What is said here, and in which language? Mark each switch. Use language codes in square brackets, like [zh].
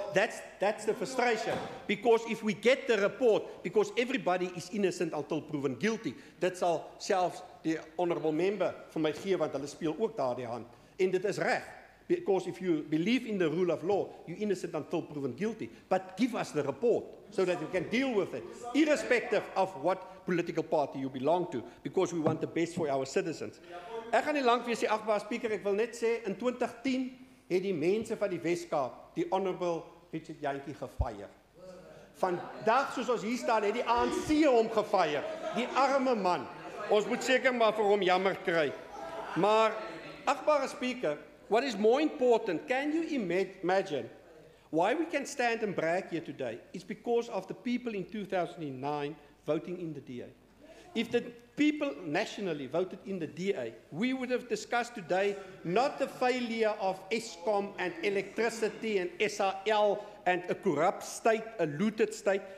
[en] That's the frustration. Because if we get the report, because everybody is innocent until proven guilty, [af] dat sal selfs die honorable member van my gee, want hulle speel ook daardie hand. En dit is reg. [en] Because if you believe in the rule of law, you're innocent until proven guilty. But give us the report so that we can deal with it, irrespective of what political party you belong to, because we want the best for our citizens. [af] Ek gaan nie lank wees, die agbare speaker, ek wil net sê, in 2010 het die mense van die Weskaap, die honorable Richard Jantjie gefire. Vandag, soos ons hier staan, het die ANC hom gefire. Die arme man. Ons moet seker maar vir hom jammer kry. Maar, agbare speaker, [en] what is more important, can you imagine why we can stand and brag here today? It's because of the people in 2009 voting in the DA. If the people nationally voted in the DA, we would have discussed today not the failure of Eskom and electricity and SRL and a corrupt state, a looted state.